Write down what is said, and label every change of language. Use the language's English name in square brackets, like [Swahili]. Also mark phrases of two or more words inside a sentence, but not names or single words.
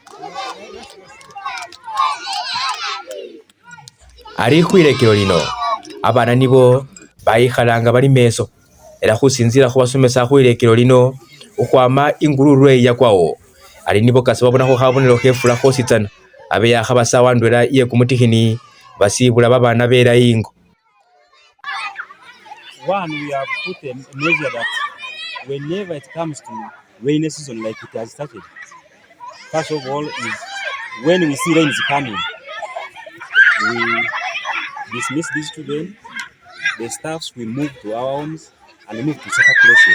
[Luyia] Ali khwilekelo lino abana nibo bayikhalanga bali meso era khusinzila khubasomesa khwilekelo lino ukhwama ingururwe yakwawo ali nibo kasi babonakho khabonelo khefula khositsana abe yakhabasa ndwela iye kumutikhini basibula babana bela ingo. [English] One, we have put a measure that whenever it comes to rainy season like it has started. First of all is when we see rain is coming, we dismiss these children, the staffs will move to our homes and move to safer places.